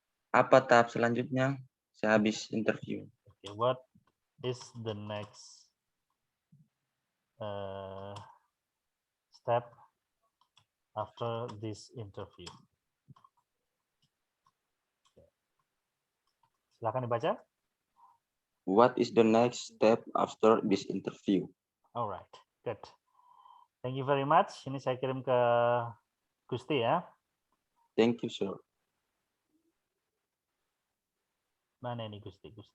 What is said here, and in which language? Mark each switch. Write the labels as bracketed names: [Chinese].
[Indonesian] Apa tahap selanjutnya sehabis interview? [English] Okay, what is the next step after this interview? [Indonesian] Silakan dibaca. [English] What is the next step after this interview? Alright, good. Thank you very much. [Indonesian] Ini saya kirim ke Gusti ya. [English] Thank you, sir. [Indonesian] Mana ini Gusti?